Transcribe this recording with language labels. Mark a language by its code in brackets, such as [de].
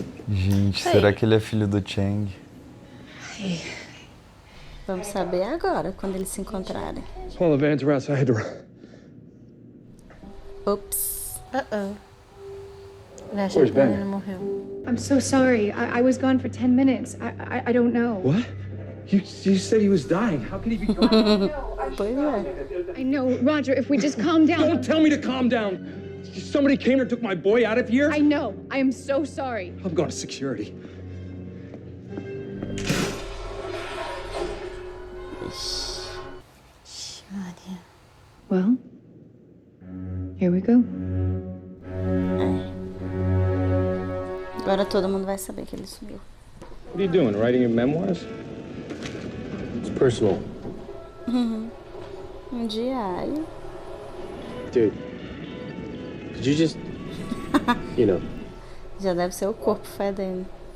[pt] Gente, será que ele é filho do Chang? Vamos saber agora, quando eles se encontrarem. [en] Well, the vans are outside the... Ups. [pt] Ele acha [en] Where's [pt] que a [en] Ben? [pt] menina morreu. [en] I'm so sorry. I was gone for 10 minutes. I don't know. What? You said he was dying. How can he be gone? [pt] Pois é. [en] I know. Roger, if we just calm down. Don't tell me to calm down. Somebody came and took my boy out of here. I know. I am so sorry. I'm going to security. Maria. Well, here we go. [pt] Agora todo mundo vai saber que ele sumiu. [en] What are you doing? Writing your memoirs? It's personal. [pt] Um diário. [en] Dude, could you just, you know, [pt] Já deve ser o corpo fedendo.